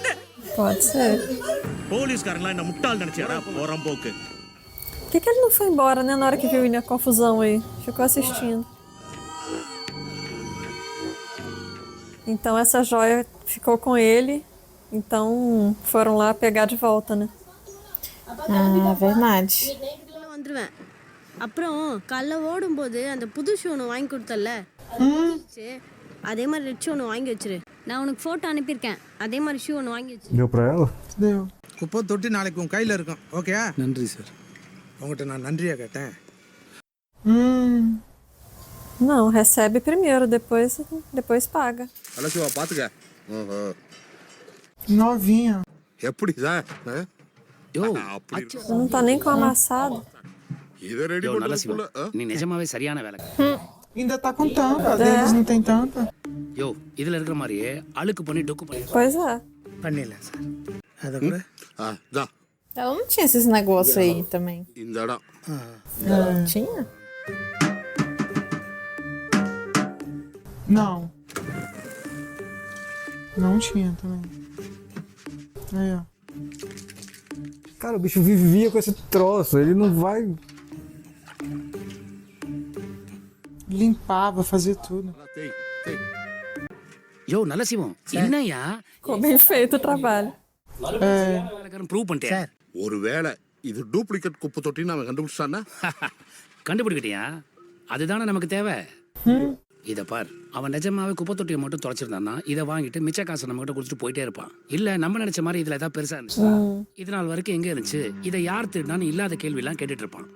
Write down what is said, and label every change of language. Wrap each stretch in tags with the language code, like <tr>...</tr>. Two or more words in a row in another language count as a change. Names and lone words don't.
<pt>Pode ser.</pt> <ta>போலீஸ்காரங்களா என்ன முட்டாள் நினைச்சாரா போறம்போக்கு.</ta> <pt>Por que ele não foi embora, né? Na hora que viu a confusão aí. Ficou assistindo. Então essa joia ficou com ele. Então foram lá pegar de volta, né? Ah, verdade.</pt> <ta>வந்துருவேன். அப்புறம் கல்ல ஓடும்போது அந்த புது ஷூ ஒன்று வாங்கி கொடுத்தல, அதே மாதிரி</ta> <en>red shoe</en> <ta>ஒன்று வாங்கி வச்சிரு. நான் உனக்கு ஃபோட்டோ அனுப்பியிருக்கேன், அதே மாதிரி ஷூ ஒன்று வாங்கி வச்சிரு.</ta> <pt>Deu pra ela? Deu.</pt> <ta>குப்பை தொட்டி நாளைக்கு உன் கையில இருக்கும். ஓகேயா? நன்றி சார். உங்ககிட்ட நான் நன்றியா கேட்டேன்.</ta> <pt>Não, recebe primeiro, depois paga.</pt> <ta>அல்ல சிவா பாத்துக்க.</ta> <pt>Novinha.</pt> <ta>எப்படி சார்? யோ</ta> <pt>Você não tá nem com amassado.</pt> <ta>இத ரெடி யோ நல்ல சிவா, பண்றதுக்குள்ள நீ நிஜமாவே சரியான வேலை.</ta> <pt>Ainda tá com tampa, deles não tem tampa.</pt> <ta>யோ இதுல இருக்கிற மாதிரியே அழுக்கு பண்ணி டொக்கு பண்ணி.</ta> <pt>Pois é.</pt> <ta>பண்ணிடலாம் சார். அதை கூட தா</ta> <pt>Ela não tinha esses negócios aí também.</pt> <ta>இந்த இடம்.</ta> <pt>Tinha? Não. Não tinha também. Aí, ó. Cara, o bicho vivia com esse troço, ele não vai. Limpava, fazia tudo.</pt> <ta>யோ நல்ல சிவம், என்னையா</ta> <pt>Ficou bem feito o trabalho.</pt> <ta>ப்ரூவ் பண்ணிட்டேன். ஒருவேளை இது டூப்ளிகேட் குப்பை தொட்டின்னு அவன் கண்டுபிடிச்சானா? கண்டுபிடிக்கிட்டியா? அதுதானே நமக்கு தேவை. இத பார், அவன் நிஜமாவே குப்பை தொட்டியை மட்டும் தொலைச்சிருந்தான்னா இதை வாங்கிட்டு மிச்ச காசை நம்ம கிட்ட கொடுத்துட்டு போயிட்டே இருப்பான். இல்ல நம்ம நினைச்ச மாதிரி இதுல ஏதாவது பெருசா இருந்துச்சு, இது நாள் வரைக்கும் எங்க இருந்துச்சு, இதை யார் திருடான்னு இல்லாத கேள்வி எல்லாம் கேட்டுட்டு இருப்பான்.</ta>